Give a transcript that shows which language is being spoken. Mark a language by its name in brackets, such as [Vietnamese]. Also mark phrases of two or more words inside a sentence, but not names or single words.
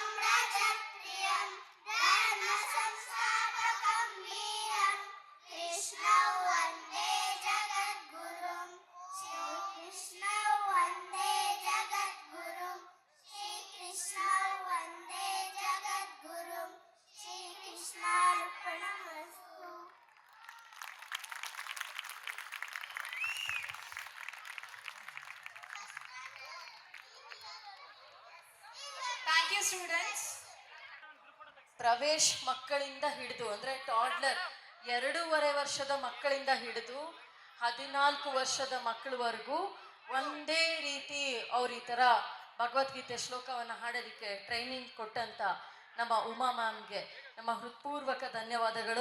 [Sanskrit] रजप्रियं धर्मसंस्थापकं वीरं कृष्णौ वन्दे जगद्गुरुं श्रीकृष्णौ वन्दे जगद्गुरुं श्रीकृष्णौ वन्दे जगद्गुरुं श्रीकृष्णार्पणमस्तु [English] thank you students. [Kannada] ಪ್ರವೇಶ್ ಮಕ್ಕಳಿಂದ ಹಿಡಿದು ಅಂದರೆ ಟಾಡ್ಲರ್ 2.5 ವರ್ಷದ ಮಕ್ಕಳಿಂದ ಹಿಡಿದು 14 ವರ್ಷದ ಮಕ್ಕಳವರೆಗೂ ಒಂದೇ ರೀತಿ ಅವ್ರು ಈ ಥರ ಭಗವದ್ಗೀತೆ ಶ್ಲೋಕವನ್ನು ಹಾಡೋದಕ್ಕೆ ಟ್ರೈನಿಂಗ್ ಕೊಟ್ಟಂತ ನಮ್ಮ ಉಮಾ ಮ್ಯಾಮ್ಗೆ ನಮ್ಮ ಹೃತ್ಪೂರ್ವಕ ಧನ್ಯವಾದಗಳು.